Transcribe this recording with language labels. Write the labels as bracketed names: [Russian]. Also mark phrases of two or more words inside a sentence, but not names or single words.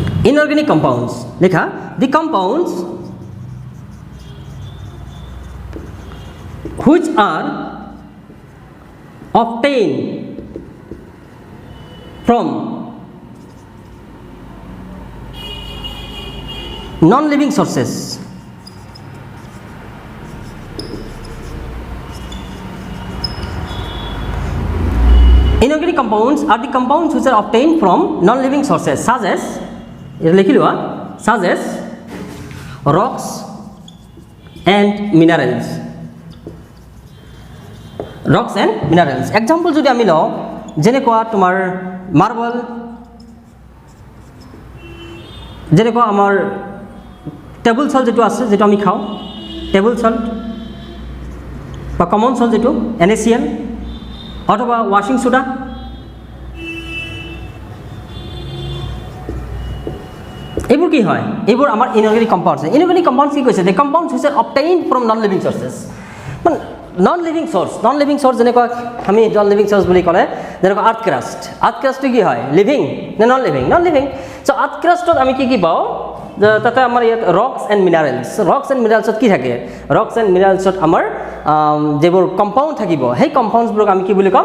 [English] inorganic compounds লেখা the compounds which are obtained from non-living sources. Inorganic compounds are the compounds which are obtained from non-living sources such as rocks and minerals. Rocks and minerals. [Assamese] Example যদি আমি লওঁ যেনেকুৱা তোমাৰ মাৰ্বল, যেনেকুৱা আমাৰ [English] table salt [Assamese] যেটো আছে যেটো আমি খাওঁ, [English] table salt [Assamese] বা [English] common salt [Assamese] যেটো NaCl অথবা [English] washing soda, [Assamese] এইবোৰ কি হয়? এইবোৰ আমাৰ [English] inorganic compounds. inorganic compounds [Assamese] কি কৈছে? [English] the compounds which are obtained from non living sources. [Assamese] মানে [English] non living source [Assamese] যেনেকুৱা আমি [English] non living source [Assamese] বুলি ক'লে যেনেকুৱা [English] earth crustটো [Assamese] কি হয়? লিভিং নে [English] non living? non living. [Assamese] চ' [English] earth crustত [Assamese] আমি কি পাওঁ? তাতে আমাৰ ইয়াত [English] rocks and mineralsত [Assamese] কি থাকে? [English] rocks and mineralsত [Assamese] আমাৰ যিবোৰ কম্পাউণ্ড থাকিব সেই কম্পাউণ্ডছবোৰক আমি কি বুলি ক'ম?